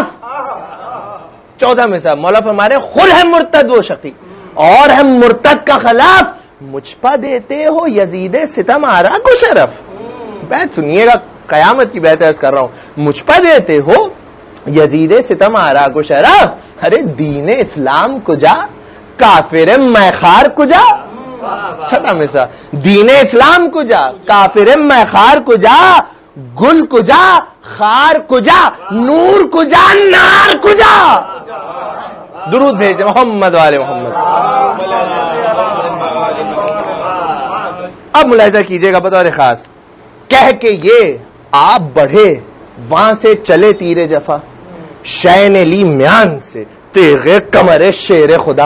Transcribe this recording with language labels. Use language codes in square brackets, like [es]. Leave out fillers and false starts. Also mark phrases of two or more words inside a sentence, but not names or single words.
[ur] 14 میں سے مولا فرما رہے خود ہے مرتد و شقی اور ہے مرتد کا خلاف. مجھ پا دیتے ہو یزید ستم آرا کو شرف. بیت سنیے گا, قیامت کی بیت عرض کر رہا ہوں. مجھ پا دیتے ہو یزید ستم آرا کو شرف. ارے دین اسلام کجا کافر میخار کجا. چھٹا مثال, دین اسلام کجا کافر میخار کجا. گل کجا خار کجا نور کجا نار کجا. درود بھیج دیں محمد والے محمد. اب ملاحظہ کیجئے گا بطور خاص, کہہ کے یہ آپ بڑھے وہاں سے چلے تیر جفا. شین لی میان سے تیغ کمر شیر خدا.